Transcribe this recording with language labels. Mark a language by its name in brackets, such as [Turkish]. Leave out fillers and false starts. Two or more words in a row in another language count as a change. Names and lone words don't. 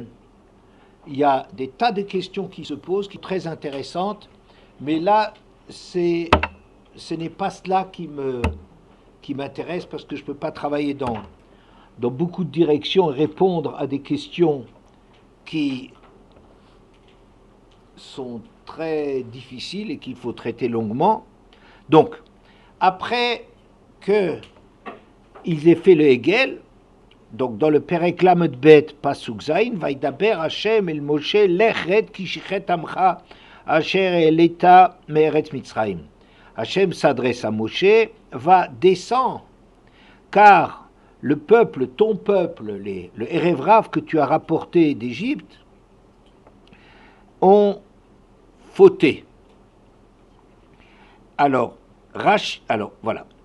[French] Il y a des tas de questions qui se posent, qui sont très intéressantes, mais là, ce n'est pas cela qui m'intéresse parce que je ne peux pas travailler dans beaucoup de directions et répondre à des questions qui sont très difficiles et qu'il faut traiter longuement. Donc, après qu'ils aient fait le Hegel, donc dans le [Hebrew] פרק ל״ב פסוק ז׳, וידבר ה׳ אל משה לך רד כי שחת עמך אשר העלית מארץ מצרים. [French] Hashem s'adresse à Moshe, va descendre, car le peuple, ton peuple, le [Hebrew] ערב רב [French] que tu as rapporté d'Égypte, ont fauté. Alors voilà.